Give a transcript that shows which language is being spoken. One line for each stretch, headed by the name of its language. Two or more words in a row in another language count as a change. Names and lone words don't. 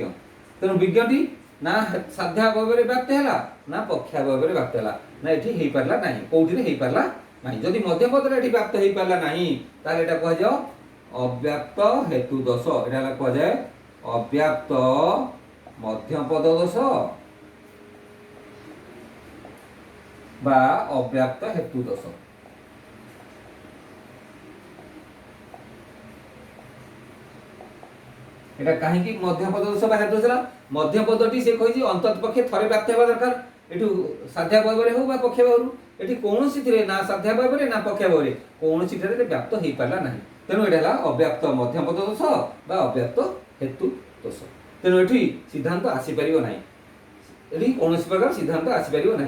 Odia: ତେଣୁ ବିଜ୍ଞଟି ନା ସାଧ୍ୟାବୟରେ ବ୍ୟାପ୍ତ ହେଲା ନା ପକ୍ଷାବୟରେ ବ୍ୟାପ୍ତ ହେଲା, ନା ଏଠି ହେଇପାରିଲା ନାହିଁ, କୋଉଠିରେ ହେଇପାରିଲା ନାହିଁ। ଯଦି ମଧ୍ୟପଦରେ ଏଠି ବ୍ୟାପ୍ତ ହେଇପାରିଲା ନାହିଁ, ତାହେଲେ ଏଟା କୁହାଯାଏ ଅବ୍ୟାପ୍ତ ହେତୁ ଦୋଷ। ଏଟା ହେଲା କୁହାଯାଏ ଅବ୍ୟାପ୍ତ ମଧ୍ୟପଦ ଦୋଷ ବା ଅବ୍ୟାପ୍ତ ହେତୁ ଦୋଷ। ଏଟା କାହିକି ମଧ୍ୟପଦ ଦୋଷ ବା ହେତୁ ଦୋଷ ହେଲା? ମଧ୍ୟପଦଟି ସେ କହିଛି ଅନ୍ତତଃ ପକ୍ଷେ ଥରେ ବ୍ୟାପ୍ତ ହେବା ଦରକାର, ଏଠୁ ସାଧ୍ୟାବୟରେ ହଉ ବା ପକ୍ଷାବୟରୁ। ଏଠି କୌଣସିଥିରେ ନା ସାଧ୍ୟାବୟରେ ନା ପକ୍ଷାବୟରେ କୌଣସିଥିରେ ବ୍ୟାପ୍ତ ହେଇପାରିଲା ନାହିଁ, ତେଣୁ ଏଟା ହେଲା ଅବ୍ୟାପ୍ତ ମଧ୍ୟପଦ ଦୋଷ ବା ଅବ୍ୟାପ୍ତ ହେତୁ ଦୋଷ। ତେଣୁ ଏଠି ସିଦ୍ଧାନ୍ତ ଆସିପାରିବ ନାହିଁ, ଏଠି କୌଣସି ପ୍ରକାର ସିଦ୍ଧାନ୍ତ ଆସିପାରିବ ନାହିଁ।